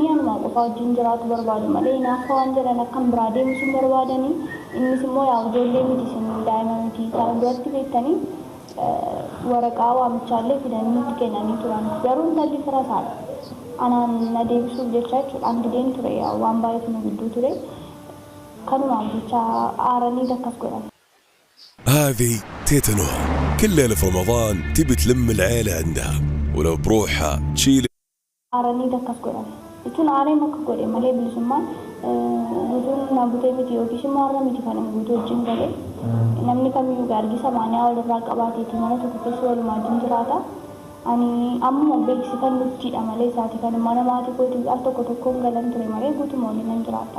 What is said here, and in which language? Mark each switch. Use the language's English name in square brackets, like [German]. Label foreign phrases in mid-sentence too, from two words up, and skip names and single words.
[Oromo] anumaa qofa wajjin jiraatu barbaadu malee hinaafa waan jedhan akkan biraa deemsuun barbaadanii innis immoo yaa'u ijoollee miti isin daa'ima miti kana duratti beektanii waraqaa waamichaallee fidanii nutti kennanii turan garuu intalli fira isaadha anaan na deebisuuf jecha jechuudhaan dideen ture waan baay'eetu nu gidduu ture kanumaan jecha aaranii akkas godhan. [Arabic] هذه تيتانو كل ليلة في رمضان تبي تلم العيلة عندها ولو بروحها تشيل [Oromo] aaranii akkas godhan jechuun aareen akka godhe malee bilisummaan guutuun na butee miti yookiis immoo har'a miti kan guutuu wajjin galee namni kamiyyuu gaargisa maanaa walirraa qabaateeti mana tokko keessa walumaa wajjin jiraata. Ani amma beeksisan nuttiidha malee isaati kan mana maatii kootii al tokko tokkoon galan ture malee guutuma waliin nan jiraata.